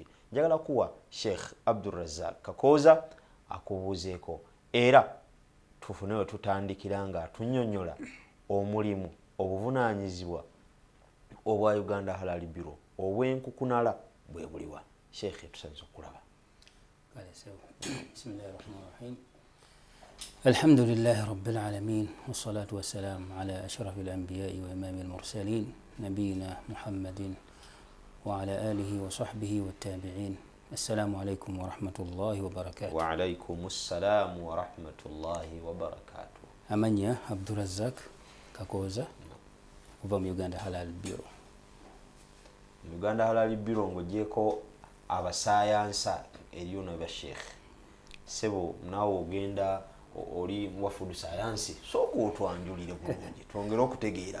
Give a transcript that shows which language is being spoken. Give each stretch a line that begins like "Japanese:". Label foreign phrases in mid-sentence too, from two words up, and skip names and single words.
Ganda: Njagala kuwa Sheikh Abdulrazak Kakoza akubuuzeeko era tufune we tutandikira nga atunnyonnyola omulimu obuvunaanyizibwa obwa Uganda Halal Bureau obw'enkukunala bwe buliwa. Sheikh tusanze okulaba.
Arabic: بسم الله الرحمن الرحيم. الحمد لله رب العالمين والصلاة والسلام على أشرف الأنبياء وإمام المرسلين نبينا محمد وعلى آله وصحبه والتابعين. السلام عليكم ورحمة الله وبركاته. وعليكم السلام ورحمة الله وبركاته.
Ganda: Amanya Abdulrazak Kakoza kuva mu Uganda Halal Bureau. Uganda Halal Bureau ng'ogyeko abasayansa eriyo n'aba Sheikh. Sebo naawe ogenda oli wa
English: food science
Ganda: sooka otwanjulire bulungi twongere okutegeera.